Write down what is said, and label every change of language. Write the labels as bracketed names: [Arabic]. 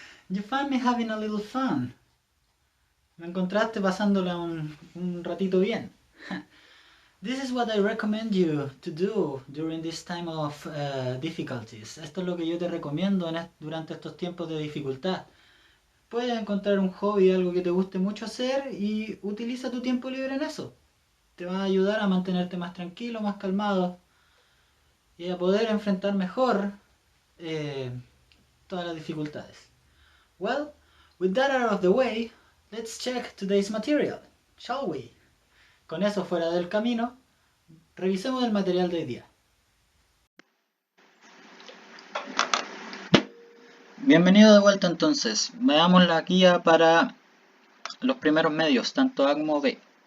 [English] You find me having a little fun. [Spanish] Me encontraste pasándola un ratito bien. [English] This is what I recommend you to do during this time of difficulties. [Spanish] Esto es lo que yo te recomiendo durante estos tiempos de dificultad. Puedes encontrar un hobby, algo que te guste mucho hacer y utiliza tu tiempo libre en eso. Te va a ayudar a mantenerte más tranquilo, más calmado y a poder enfrentar mejor eh, todas las dificultades. [English] Well, with that out of the way, let's check today's material, shall we? [Spanish] Con eso fuera del camino, revisemos el material de hoy día. Bienvenido de vuelta entonces. Veamos la guía para los primeros medios, tanto A como B.